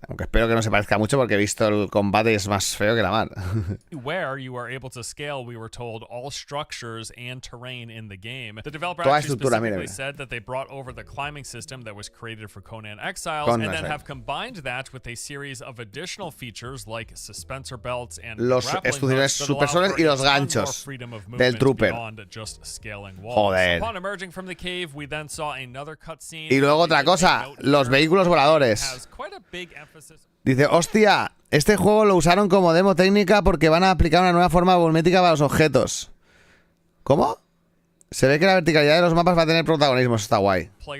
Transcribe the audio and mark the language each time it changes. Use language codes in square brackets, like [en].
[es] Aunque espero que no se parezca mucho porque he visto el combate y es más feo que la mar. [en] Where you are able to scale, we were told, all structures and terrain in the game. The developer [es] Toda estructura, [en] specifically [es] mira. [en] said that they brought over the climbing system that was created for Conan Exiles and then have combined that with a series of additional features like suspensor belts and [es] Los estudiantes supersores y los ganchos del trooper. Joder. [en] Upon emerging from the cave, we then saw another cutscene. [es] Y luego otra cosa, los vehículos voladores. Dice, hostia, este juego lo usaron como demo técnica porque van a aplicar una nueva forma volumétrica para los objetos. ¿Cómo? Se ve que la verticalidad de los mapas va a tener protagonismo, eso está guay.